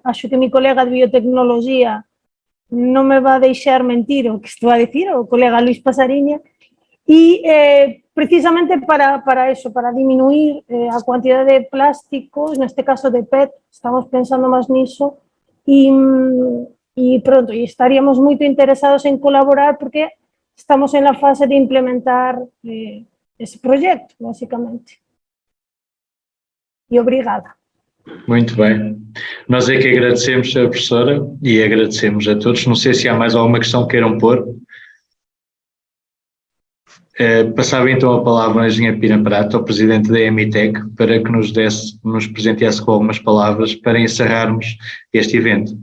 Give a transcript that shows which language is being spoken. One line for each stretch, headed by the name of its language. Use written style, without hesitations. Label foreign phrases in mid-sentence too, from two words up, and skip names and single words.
Galician: Acho que mi colega de biotecnología non me va a deixar mentir o que estou a decir, o colega Luis Pasariña, e precisamente para eso, para diminuir a cantidad de plásticos, neste caso de PET, estamos pensando máis niso, e pronto, e estaríamos moito interesados en colaborar porque estamos
Spanish: en la fase
Galician: de implementar esse projeto, basicamente.
Portuguese: E obrigada. Muito bem. Nós é que agradecemos a professora e agradecemos a todos. Não sei se há mais alguma questão que queiram pôr. Passava então a palavra ao engenheiro Pina Prata, ao presidente da EMITEC, para que nos presenteasse com algumas palavras para encerrarmos este evento.